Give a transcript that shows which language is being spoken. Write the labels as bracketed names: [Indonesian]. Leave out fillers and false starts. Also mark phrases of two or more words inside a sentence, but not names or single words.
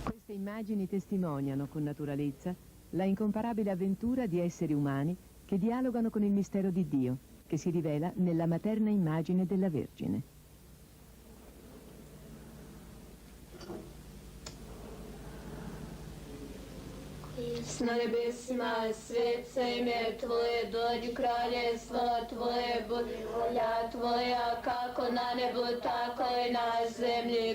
[Italian] Queste immagini testimoniano con naturalezza la incomparabile avventura di esseri umani che dialogano con il mistero di Dio, che si rivela nella materna immagine della Vergine. [Croatian] Na nebesima, sveca ime Tvoje, dođi kraljestvo Tvoje, budi volja Tvoja, kako na nebu, tako i na zemlji.